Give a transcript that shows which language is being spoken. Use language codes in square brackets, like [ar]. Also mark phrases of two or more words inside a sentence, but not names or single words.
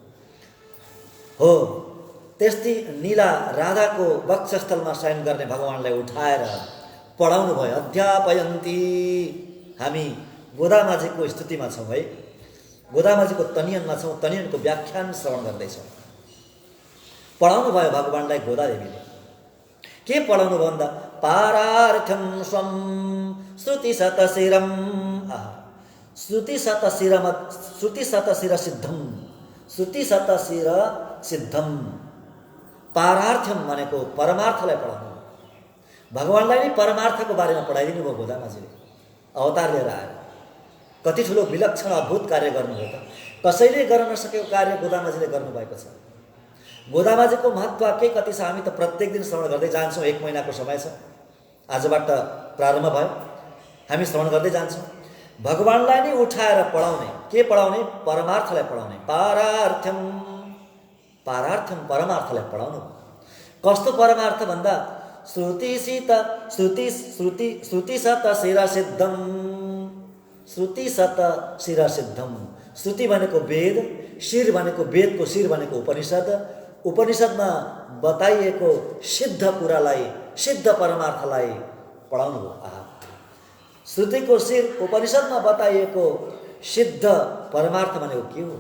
[ne] हो, त्यस्तै नीला राधाको वक्षस्थलमा शयन गर्ने भगवानलाई उठाएर पढाउनु भयो। अध्यापयन्ती, हामी गोदामाजीको स्तुतिमा छौँ है, गोदामाजीको तनियनमा छौँ, तनियनको व्याख्यान श्रवण गर्दैछौँ। पढाउनु भयो भगवानलाई गोदादेवीले। के पढाउनु भयो भन्दा [sa] पारार्थ्यम स्वम श्रुति शतशिरम, श्रुति शतशिर सिद्धम, श्रुति शतशिर सिद्धम। [ne] पारार्थ्यम भनेको परमार्थलाई पढाउनु। भगवानलाई नै परमार्थको बारेमा पढाइदिनु भयो गोदामाजीले, अवतार लिएर आएर। कति ठुलो विलक्षण अद्भुत कार्य गर्नुभयो त। कसैले गर्न नसकेको कार्य गोदामाजीले गर्नुभएको छ। गोदामाजीको महत्त्व के कति छ हामी त प्रत्येक दिन श्रवण गर्दै जान्छौँ। 1 महिनाको समय छ, आजबाट प्रारम्भ भयो, हामी श्रवण गर्दै जान्छौँ। भगवानलाई नै उठाएर पढाउने, के पढाउने? परमार्थलाई पढाउने। [sa] पारार्थ्यम, पारार्थ्यम [ne] परमार्थलाई पढाउनु। कस्तो परमार्थ भन्दा [sa] श्रुति शत शिर सिद्धम, श्रुति शत शिर सिद्धम। [ne] श्रुति भनेको वेद, शिर भनेको वेदको शिर भनेको उपनिषद, उपनिषदमा बताइएको सिद्ध कुरालाई, सिद्ध परमार्थलाई पढाउनु हो। श्रुतिको शिर उपनिषदमा बताइएको सिद्ध परमार्थ भनेको के हो?